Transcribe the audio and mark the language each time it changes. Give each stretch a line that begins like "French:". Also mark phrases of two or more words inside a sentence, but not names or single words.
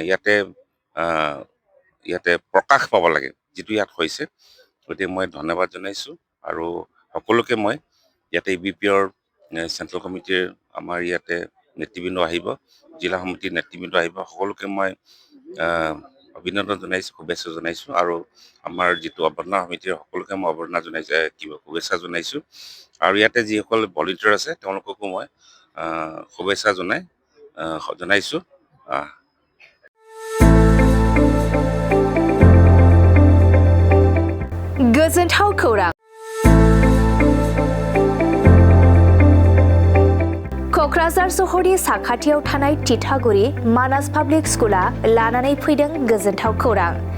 Assamese: ইয়াতে প্ৰকাশ পাব লাগে যেটো ইয়াত হৈছে গতিকে মই ধন্যবাদ জনাইছো আৰু সকলোকে মই ইয়াতে বিপিৰ চেন্ট্ৰেল কমিটিৰ আমাৰ ইয়াতে নেতৃবৃন্দ আহিব জিলা সমিতিৰ নেতৃবৃন্দ আহিব সকলোকে মই অভিনন্দন জনাইছো শুভেচ্ছা জনাইছো আৰু আমাৰ যেটো অৱৰ্ণা সমিতিৰ সকলোকে মই অৱৰ্ণা জনাইছো শুভেচ্ছা জনাইছো আৰু ইয়াতে যিসকল ভলান্টিয়াৰ আছে তেওঁলোককো মই শুভেচ্ছা জনাইছো
Bodo: गोजोनथाव खौरां क'क्राझार सहरनि साखाथियाव थानाय तितागुरि मानास पाब्लिक स्कुला लानानै फैदों गोजोनथाव खौरां